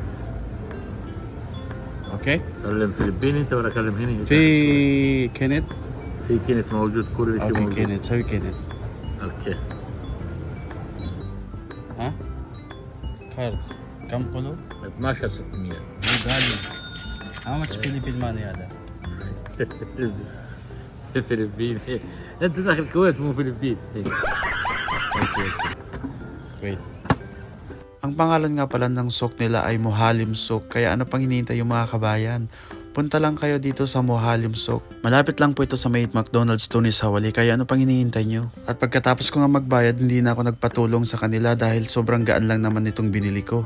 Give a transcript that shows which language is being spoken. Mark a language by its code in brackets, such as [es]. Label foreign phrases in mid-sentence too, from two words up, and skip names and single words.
[ar] اوكي. كلم فلبيني انت ولا كلم هنا؟ في كنت. في كنت موجود كل شيء اوكي موجود كنت سوي كنت. اوكي ها كارد كم قلو؟ 12 600 غالي. [en] how much Philippine money هذا؟ [ar] فلبين انت داخل الكويت مو فلبين Wait. [tl] Ang pangalan nga pala ng souk nila ay Mohalim Souk, kaya ano pang hinihintay yung mga kabayan? Punta lang kayo dito sa Mohalim Souk. Malapit lang po ito sa may McDonald's Tunis Hawali, kaya ano pang hinihintay nyo? At pagkatapos ko nga magbayad, hindi na ako nagpatulong sa kanila dahil sobrang gaan lang naman itong binili ko.